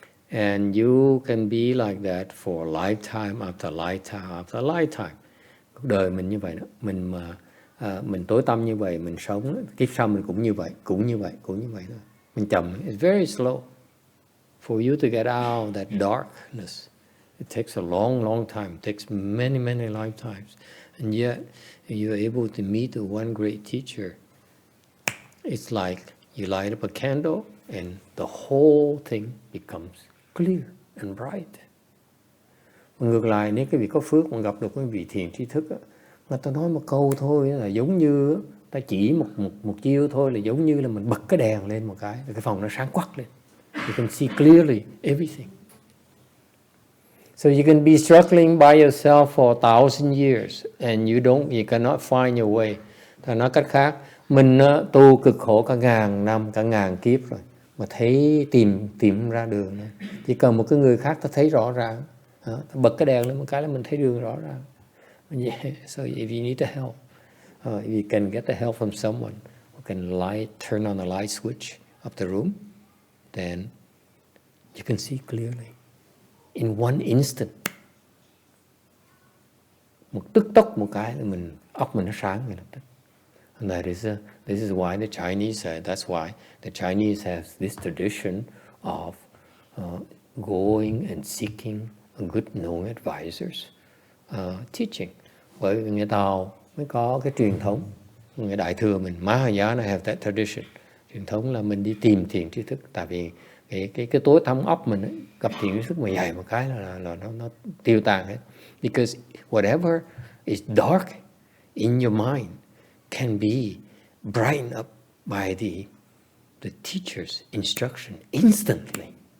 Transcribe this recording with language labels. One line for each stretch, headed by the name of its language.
English: And you can be like that for lifetime after lifetime after lifetime.
Vietnamese: Cuộc đời mình như vậy đó. Mình tối tăm như vậy, mình sống, kiếp sau mình cũng như vậy thôi. Mình chậm.
English: It's very slow. For you to get out that darkness, it takes a long, long time. It takes many, many lifetimes. And yet, you're able to meet the one great teacher. It's like you light up a candle and the whole thing becomes clear and bright.
Vietnamese: Ngược lại, nếu cái vị có phước mà gặp được cái vị thiền tri thức, người ta nói một câu thôi là giống như ta chỉ một chiêu thôi là giống như là mình bật cái đèn lên một cái phòng nó sáng quắc lên.
English: You can see clearly everything. So you can be struggling by yourself for 1,000 years and you cannot find your way.
Vietnamese: Ta nói cách khác, mình tu cực khổ cả ngàn năm, cả ngàn kiếp rồi mà thấy tìm ra đường này. Chỉ cần một cái người khác ta thấy rõ ràng, ta bật cái đèn lên một cái là mình thấy đường rõ ràng.
English: Yeah, so if you need the help, if you can get the help from someone who can turn on the light switch of the room, then you can see clearly in one instant.
Vietnamese: Một tức tốc một cái là óc mình nó sáng ngay lập tức.
English: And this is why the Chinese that's why the Chinese has this tradition of going and seeking a good known advisors, teaching.
Vietnamese: Bởi vì người Tàu mới có cái truyền thống, người Đại thừa mình,
English: Mahayana have that tradition.
Vietnamese: Truyền thống là mình đi tìm thiền tri thức, tại vì cái tối tăm óc mình ấy, gặp thiền tri thức mà dày một cái là nó tiêu tan hết.
English: Because whatever is dark in your mind can be brightened up by the teacher's instruction instantly.